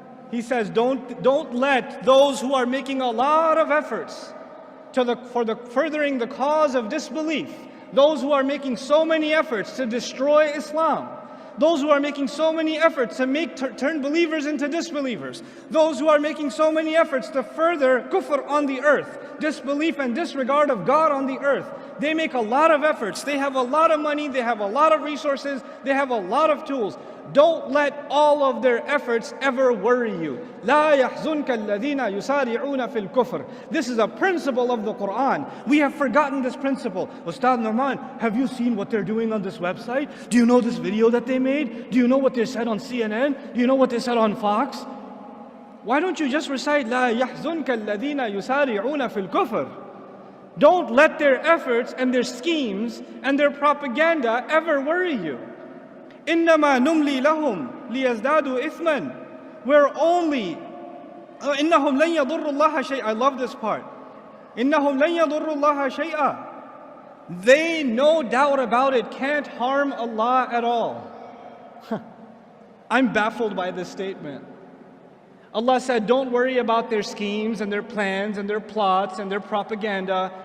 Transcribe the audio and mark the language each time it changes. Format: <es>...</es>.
<en>He says, don't let those who are making a lot of efforts for furthering the cause of disbelief, those who are making so many efforts to destroy Islam, those who are making so many efforts to turn believers into disbelievers, those who are making so many efforts to further kufr on the earth, disbelief and disregard of God on the earth. They make a lot of efforts, they have a lot of money, they have a lot of resources, they have a lot of tools. Don't let all of their efforts ever worry you.</en> <ar>لا يحزنك الذين يسارعون في الكفر.</ar> <en>This is a principle of the Quran. We have forgotten this principle. Ustad Nouman, have you seen what they're doing on this website? Do you know this video that they made? Do you know what they said on CNN? Do you know what they said on Fox? Why don't you just recite</en> <ar>لا يحزنك الذين يسارعون في الكفر?</ar> <en>Don't let their efforts and their schemes and their propaganda ever worry you.</en> <ar>إنما نملي لهم ليزدادوا إثما.</ar> <en>We're only</en> <ar>إنهم لن يضروا الله شيئا.</ar> <en>I love this part.</en> <ar>إنهم لن يضروا الله شيئا.</ar> <en>They, no doubt about it, can't harm Allah at all. I'm baffled by this statement. Allah said, don't worry about their schemes and their plans and their plots and their propaganda.</en>